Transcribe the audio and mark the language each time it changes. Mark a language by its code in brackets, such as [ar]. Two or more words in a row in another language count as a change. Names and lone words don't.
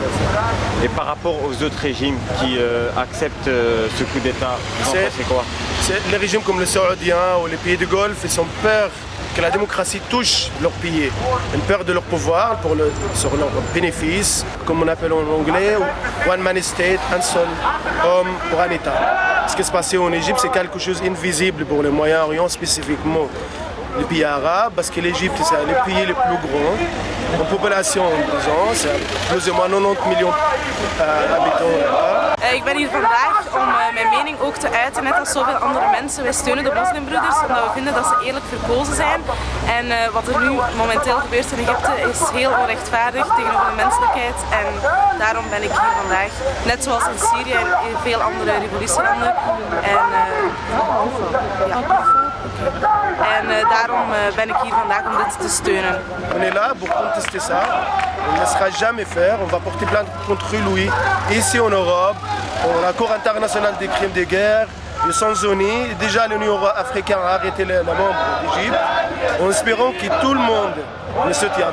[fr] Et par rapport aux autres régimes qui acceptent ce coup d'État, vous en pensez quoi? Les régimes comme le Saoudien ou les pays du Golfe, ils ont peur que la démocratie touche leur pays. Ils ont peur de leur pouvoir sur leur bénéfice, comme on appelle en anglais, [en] one man state, [fr] un seul homme pour un État. Ce qui se passait en Égypte, c'est quelque chose d'invisible pour le Moyen-Orient, spécifiquement les pays arabes, parce que l'Égypte, c'est le pays le plus grand en population, disons, c'est plus ou moins 90 millions d'habitants. [nl] Ik ben hier vandaag om mijn mening ook te uiten, net als zoveel andere mensen. Wij steunen de moslimbroeders omdat we vinden dat ze eerlijk verkozen zijn. En wat er nu momenteel gebeurt in Egypte is heel onrechtvaardig tegenover de menselijkheid. En daarom ben ik hier vandaag, net zoals in Syrië en in veel andere revolutielanden. En daarom ben ik hier vandaag om dit te steunen. [fr] On est là pour contester ça. On ne laissera jamais faire. On va porter plainte contre lui ici en Europe, la Cour internationale des crimes de guerre, les Nations Unies. Déjà, l'Union africaine a arrêté les membres d'Égypte, en espérant que tout le monde le soutient.